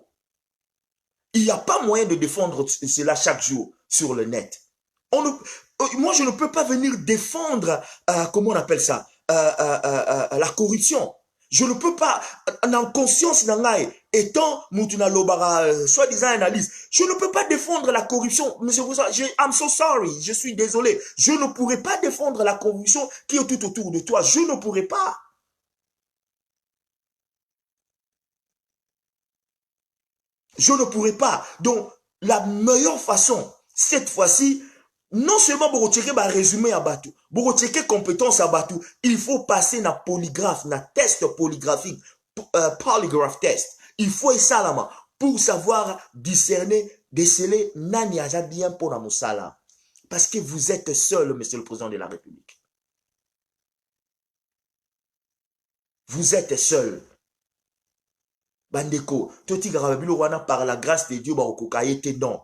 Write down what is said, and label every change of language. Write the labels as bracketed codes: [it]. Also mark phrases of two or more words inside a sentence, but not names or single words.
[fr] Il n'y a pas moyen de défendre cela chaque jour sur le net. Moi, je ne peux pas venir défendre, comment on appelle ça, la corruption. Je ne peux pas, en conscience, étant Moutouna Lobara, soi-disant analyste, je ne peux pas défendre la corruption. Monsieur Boussa, [en] I'm so sorry, [fr] je suis désolé. Je ne pourrais pas défendre la corruption qui est tout autour de toi. Je ne pourrais pas. Je ne pourrais pas. Donc, la meilleure façon, cette fois-ci, non seulement pour checker un résumé à Batou, pour checker compétences à Batou, il faut passer na polygraphe, na test polygraphique, [en] polygraph test. [fr] Il faut ça là pour savoir discerner, déceler [ln] nani aja [fr] bien pour la moussala. Parce que vous êtes seul, monsieur le président de la République. Vous êtes seul. [ln] Bandeko, toti garabilo wana [fr] par la grâce de Dieu [ln] ba okokayete non.